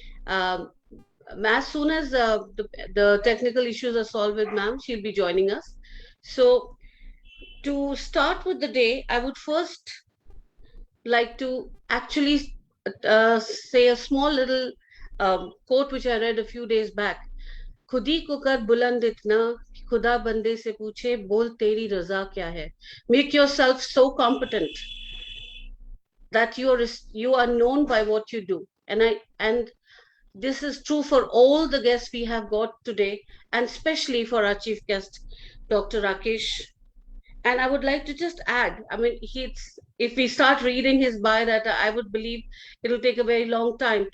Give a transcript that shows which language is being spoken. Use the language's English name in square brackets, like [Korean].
[English] As soon as the technical issues are solved with ma'am, she'll be joining us. So to start with the day, I would first like to actually say a small little quote which I read a few days back. [Hindi] खुदी को कर बुलंद इतना कि खुदा बंदे से पूछे बोल तेरी रजा क्या है. [English] Make yourself so competent that you are known by what you do. And this is true for all the guests we have got today, and especially for our chief guest, Dr. Rakesh. And I would like to just add, I mean, if we start reading his biodata, I would believe it'll take a very long time.